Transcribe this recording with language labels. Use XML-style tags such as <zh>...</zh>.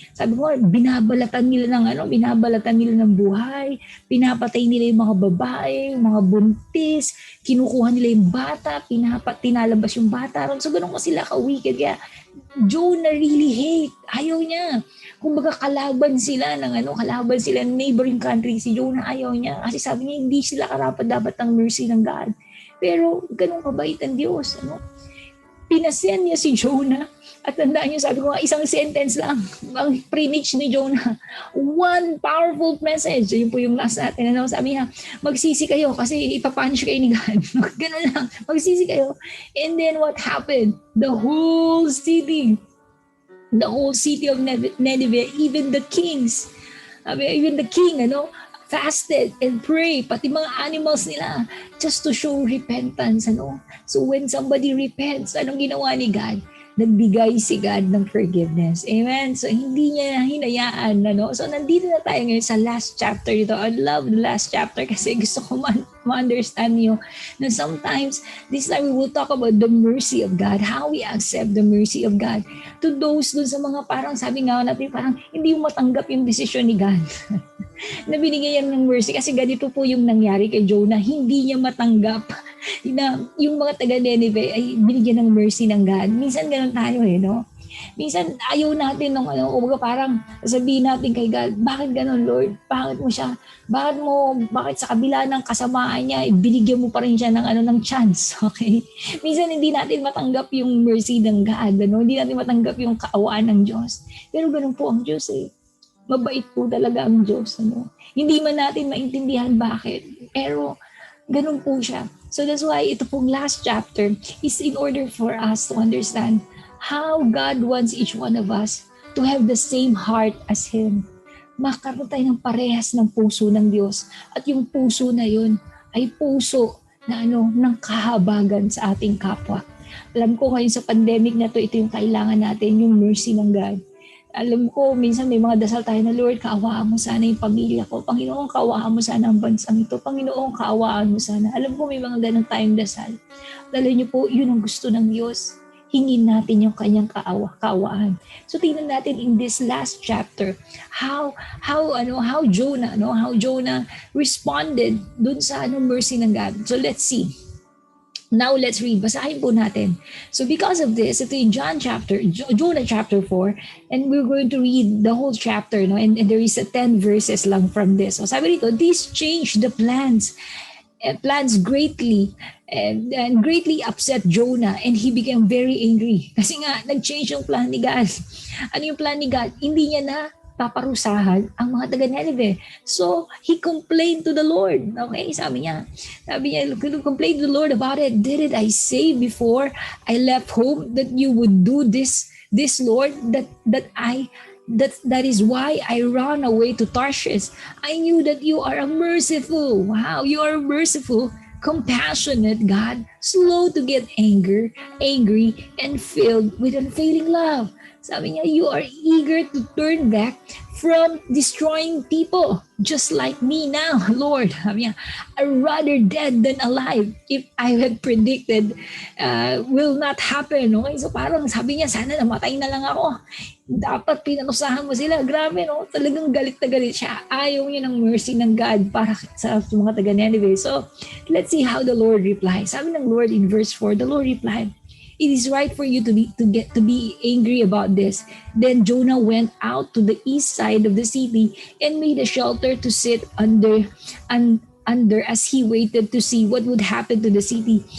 <tl>Sabi ko, binabalatan nila ng buhay, pinapatay nila yung mga babae, mga buntis, kinukuha nila yung bata, tinalabas yung bata. So ganun ko sila ka-wicked. Kaya</tl> <en>Jonah really hate.</en> <tl>Ayaw niya. Kumbaga kalaban sila ng neighboring country. Si Jonah ayaw niya. Kasi sabi niya, hindi sila karapat-dapat ng mercy ng God. Pero ganun kabait ang Diyos. Pinasyan niya si Jonah. At tandaan niyo, sabi ko nga, isang sentence lang ang preach ni Jonah.</tl> <en>One powerful message.</en> <tl>Yun po yung last natin. Sabi niya, magsisi kayo kasi ipapunish kayo ni God. Ganun lang, magsisi kayo.</tl> <en>And then what happened? The whole city of Nineveh, even the kings, even the king, fasted and pray,</en> <tl>pati mga animals nila,</tl> <en>just to show repentance. So when somebody repents,</en> <tl>anong ginawa ni</tl> <en>God?</en> <tl>Nagbigay si God ng forgiveness. Amen? So hindi niya hinayaan. So nandito na tayo ngayon sa last chapter dito.</tl> <en>I love the last chapter</en> <tl>kasi gusto ko ma-understand nyo na</tl> <en>sometimes, this time we will talk about the mercy of God, how we accept the mercy of God. To those</en> <tl>dun sa mga parang sabi nga natin, parang hindi mo matanggap yung desisyon ni God. Na binigyan ng mercy kasi ganito po yung nangyari kay Jonah, hindi niya matanggap na yung mga taga Nineveh ay binigyan ng mercy ng God. Minsan ganun tayo no? Minsan ayaw natin parang sabihin natin kay God, bakit ganun Lord? Bakit mo siya? Bakit sa kabila ng kasamaan niya, binigyan mo pa rin siya ng chance, okay? Minsan hindi natin matanggap yung mercy ng God, Hindi natin matanggap yung kaawaan ng Diyos. Pero ganun po ang Diyos Mabait po talaga ang Diyos. Hindi man natin maintindihan bakit. Pero ganun po siya.</tl> <en>So that's why</en> <tl>ito pong</tl> <en>last chapter is in order for us to understand how God wants each one of us to have the same heart as Him.</en> <tl>Makaroon tayo ng parehas ng puso ng Diyos. At yung puso na yun ay puso na ng kahabagan sa ating kapwa. Alam ko ngayon sa pandemic na to, ito yung kailangan natin, yung mercy ng God. Alam ko, minsan may mga dasal tayo na, Lord, kaawaan mo sana yung pamilya ko. Panginoon, kaawaan mo sana ang bansang ito. Panginoon, kaawaan mo sana. Alam ko may mga ganang tayong dasal. Alam niyo po, yun ang gusto ng Diyos. Hingin natin yung kanyang kaawaan. So tingnan natin</tl> <en>in this last chapter how Jonah responded</en> <tl>dun sa mercy ng God.</tl> <en>So let's see. Now let's read.</en> <tl>Basahin po natin.</tl> <en>So because of this,</en> <tl>ito yung</tl> <en>Jonah chapter 4, and we're going to read the whole chapter, no? And there is 10 verses lang from this. So sabi dito, this changed the plans greatly and greatly upset Jonah, and he became very angry.</en> <tl>Kasi nga, nag-change yung plan ni God. Ano yung plan ni God? Hindi niya na paparusahan ang mga taga-Nineveh.</tl> <en>So, he complained to the Lord. Okay,</en> <tl>sabi niya,</tl> <en>complained to the Lord about it. Didn't I say before I left home that you would do this Lord, that is why I ran away to Tarshish. I knew that you are a merciful. Wow, you are merciful, compassionate God, slow to get angry, and filled with unfailing love.</en> <tl>Sabi niya,</tl> <en>you are eager to turn back from destroying people, just like me now, Lord.</en> <tl>Sabi niya,</tl> <en>I'd rather dead than alive if I had predicted will not happen.</en> <tl>Okay? So parang sabi niya, sana namatay na lang ako. Dapat pinanusahan mo sila. Grabe, no? Talagang galit na galit siya. Ayaw niya ng mercy ng God para sa mga taga-Nineveh.</tl> <en>So, let's see how the Lord replies.</en> <tl>Sabi ng Lord</tl> <en>in verse 4, the Lord replied, it is right for you to be angry about this. Then Jonah went out to the east side of the city and made a shelter to sit under as he waited to see what would happen to the city.</en>